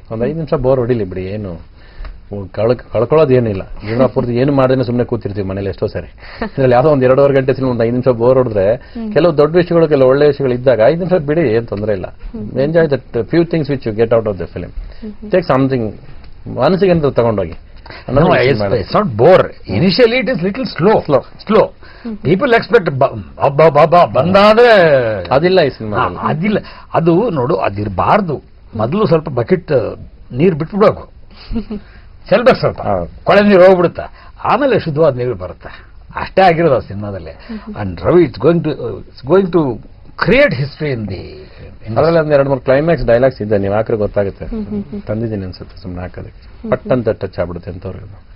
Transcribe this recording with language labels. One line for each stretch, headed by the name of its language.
Kannada: ಒಂದು 5 ನಿಮಿಷ ಬೋರ್ ಹೊಡಿಲಿ ಬಿಡಿ, ಏನು ಕಳ್ಕೊಳ್ಳೋದು ಏನಿಲ್ಲ. ಜೀವನ ಪೂರ್ತಿ ಏನು ಮಾಡಿದ್ರೆ ಸುಮ್ಮನೆ ಕೂತಿರ್ತೀವಿ ಮನೇಲಿ ಎಷ್ಟೋ ಸರಿ. ಇದ್ರಲ್ಲಿ ಯಾವುದೋ ಒಂದು 2.5 ಗಂಟೆ ಸಿನಿಮಾ ಒಂದು 5 ನಿಮಿಷ ಬೋರ್ ಹೊಡೆದ್ರೆ, ಕೆಲವು ದೊಡ್ಡ ವಿಷಯಗಳು ಕೆಲವು ಒಳ್ಳೆ ವಿಷಯಗಳು ಇದ್ದಾಗ 5 ನಿಮಿಷ ಬಿಡಿ, ಏನು ತೊಂದರೆ ಇಲ್ಲ.
English: Enjoy that few things which you get out of the film. Take something
Kannada: ಮನಸ್ಸಿಗೆ ಅಂತ ತಗೊಂಡೋಗಿ.
English: It's not bore. Initially it is little slow. People expect ಬಂದಾದ್ರೆ
Kannada: ಅದಿಲ್ಲ ಈ ಸಿನಿಮಾ. ಅದಿಲ್ಲ, ಅದು ನೋಡು, ಅದಿರಬಾರ್ದು. ಮೊದಲು ಸ್ವಲ್ಪ ಬಕೆಟ್ ನೀರು ಬಿಟ್ಬಿಡ್ಬೇಕು, ಚೆಲ್ಬೇಕು, ಸ್ವಲ್ಪ ಕೊಳೆ ನೀರು ಹೋಗ್ಬಿಡುತ್ತೆ, ಆಮೇಲೆ ಶುದ್ಧವಾದ ನೀರು ಬರುತ್ತೆ. ಅಷ್ಟೇ ಆಗಿರೋದು ಆ ಸಿನಿಮಾದಲ್ಲಿ.
English: And Ravi it's going to create history in the.
Kannada: ಅದರಲ್ಲಿ ಒಂದು 2-3 ಕ್ಲೈಮ್ಯಾಕ್ಸ್ ಡೈಲಾಗ್ಸ್ ಇದೆ, ನೀವು ಹಾಕ್ರೆ ಗೊತ್ತಾಗುತ್ತೆ. ತಂದಿದ್ದೀನಿ ಅನ್ಸುತ್ತೆ, ಸುಮ್ಮನೆ ಹಾಕೋದಕ್ಕೆ ಪಟ್ ಅಂತ ಟಚ್ ಆಗ್ಬಿಡುತ್ತೆ ಅಂತವ್ರಿಗೆ.